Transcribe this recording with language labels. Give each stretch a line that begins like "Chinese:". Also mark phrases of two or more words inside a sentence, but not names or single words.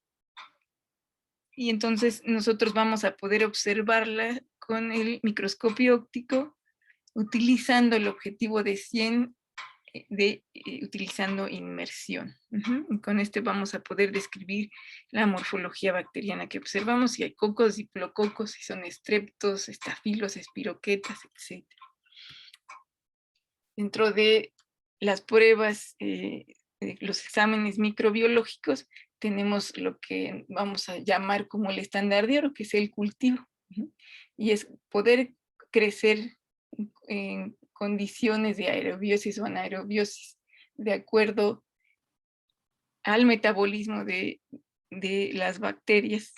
Spanish: Y entonces nosotros vamos a poder observarla con el microscopio óptico utilizando el objetivo de 100 utilizando inmersión. Y con este vamos a poder describir la morfología bacteriana que observamos, si hay cocos, diplococos, si son estreptos, estafilos, espiroquetas, etc. Dentro de las pruebas, los exámenes microbiológicos, tenemos lo que vamos a llamar como el estándar de oro, que es el cultivo. Y es poder crecer en condiciones de aerobiosis o anaerobiosis, de acuerdo al metabolismo de las bacterias.